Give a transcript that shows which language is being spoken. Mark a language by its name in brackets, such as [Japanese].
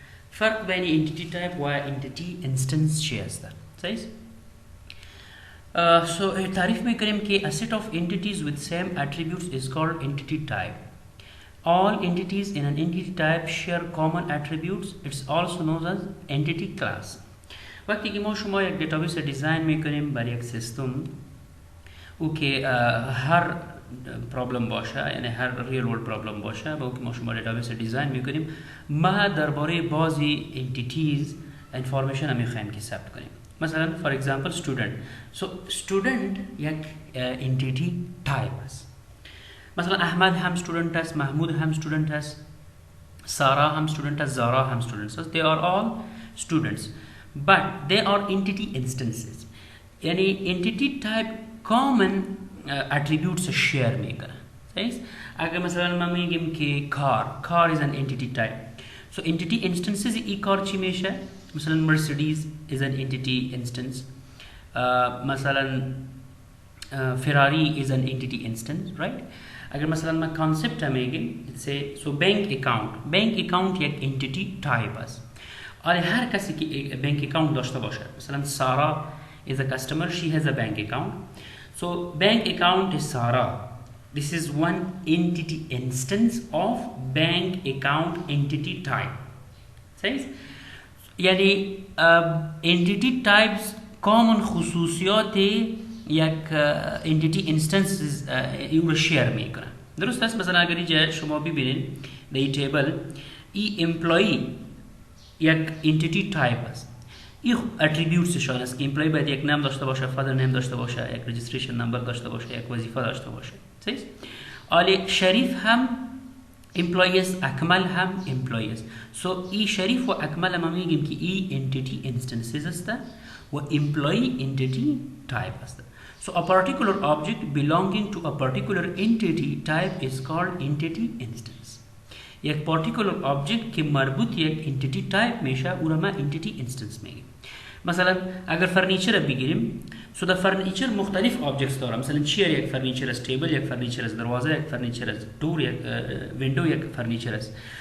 [Persian] فرق بين entity type و entity instance چی هستن؟ صحیح؟ [English] So [Persian] تعریف میکنیم که [English] a set of entities with same attributes is called entity type. All entities in an entity type share common attributes. It's also known as entity class. [Persian] وقتی که ما شما یک دیتابیس دیزاین میکنیم برای یک سیستم او که هر پرابلم باشه، یعنی هر ریل ورلد پرابلم باشه، با که ما شما دیتابیس دیزاین میکنیم، ما درباره بعضی انتیتیز انفورمیشن میخوایم که ثبت کنیم. مثلا فور اگزامپل student. So student یک انتیتی تایپ است. مثلا احمد هم student است، محمود هم student است، سارا هم student است، زارا هم students است. [English] They are all students but they are entity instances. [Persian] یعنی entity type common attributes share میکنه. صحیح؟ اگر مثلا ما میگیم که [English] car is an entity type. [Persian] So entity instances ای کار چی میشه؟ مثلا [English] Mercedes is an entity instance. مثلا Ferrari is an entity instance, right? [Persian] اگر مثلا ما concept میگیم so bank account یک entity type است. آره هر کسی که [English] bank account [Persian] داشته باشه، مثلا [English] Sara is a customer, she has a bank account. So bank account is Sara. This is one entity instance of bank account entity type. [Persian] صحیح؟ یعنی entity types common خصوصیات یک entity instances این رو شیر میکنه. درست است؟ مثلا اگر اینجا شما ببینید در این تیبل ای employee یک entity type است. این اتریبیوتس شان است که امپلوی باید یک نام داشته باشه، فادر نیم داشته باشه، یک رجیستریشن نمبر داشته باشه، یک وظیفه داشته باشه. صحیح؟ آلی شریف هم امپلوی است، اکمل هم امپلوی است. سو ای شریف و اکمل ما میگیم که ای انتیتی اینستنسز است و امپلوی انتیتی تایپ است. [English] So a particular object belonging to a particular entity type is called entity instance. [Persian] یک particular object که مربوط یک entity type میشه او را ما entity instance میگیم. مثلا اگر فرنیچر بگیریم، [English] so the furniture [Persian] مختلف objects داره. مثلا چیر یک فرنیچر است، تیبل یک فرنیچر است، دروازه یک فرنیچر است، دور یک ویندو یک فرنیچر است.